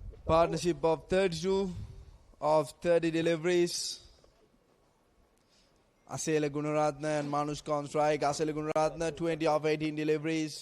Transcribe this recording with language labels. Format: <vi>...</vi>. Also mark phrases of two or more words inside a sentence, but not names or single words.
<en>Partnership of 32 of 30 deliveries. Asela Gunaratne and Manushka on strike. Asela Gunaratne 20 of 18 deliveries.</en>